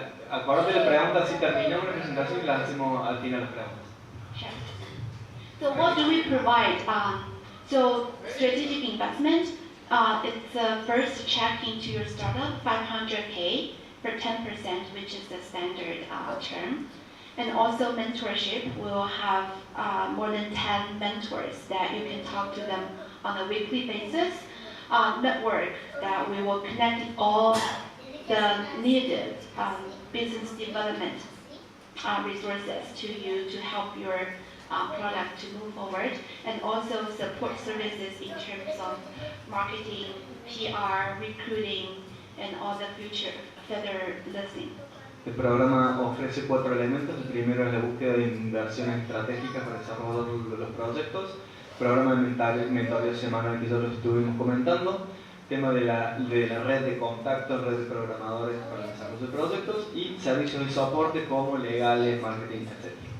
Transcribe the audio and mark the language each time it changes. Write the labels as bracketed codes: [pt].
[es] Acuérdate la pregunta, si terminamos la presentación y la hacemos al final las preguntas. [en] Sure. So what do we provide? So strategic investment, it's first check into your startup, 500K for 10%, which is the standard term. And also mentorship, we will have more than 10 mentors that you can talk to them on a weekly basis. Network that we will connect all the needed business development resources to you to help your product to move forward, and also support services in terms of marketing, PR, recruiting, and all the future further listening. [es] El programa ofrece 4 elementos. El primero es la búsqueda de inversiones estratégicas para desarrollar los proyectos. Programa de mentoría semanal que ya lo estuvimos comentando. Tema de la red de contactos, red de programadores para el desarrollo de proyectos y servicios de soporte como legales, marketing, etc.